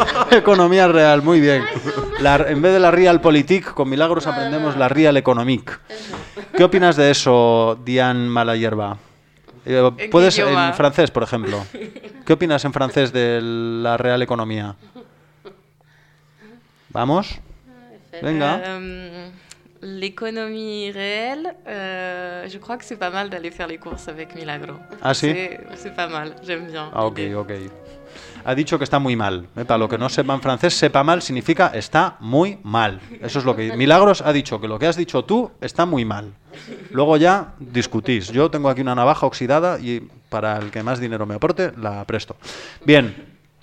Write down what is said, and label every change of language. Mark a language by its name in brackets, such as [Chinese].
[Spanish] Economía real, muy bien. En vez de la realpolitik, con Milagros aprendemos la real economic. ¿Qué opinas de eso, Diane Malayerba? ¿Puedes en francés, por ejemplo? ¿Qué opinas en francés de la real economía? ¿Vamos? Venga. [French] L'économie réelle, je crois que c'est pas mal d'aller faire les courses avec Milagro. [Spanish] Ah, sí. [French] C'est pas mal, j'aime bien. [Spanish] Ah, ok. Ha dicho que está muy mal. Para lo que no sepa en francés, sepa mal significa está muy mal. Eso es lo que. Milagros ha dicho que lo que has dicho tú está muy mal. Luego ya discutís. Yo tengo aquí una navaja oxidada y para el que más dinero me aporte, la presto. Bien.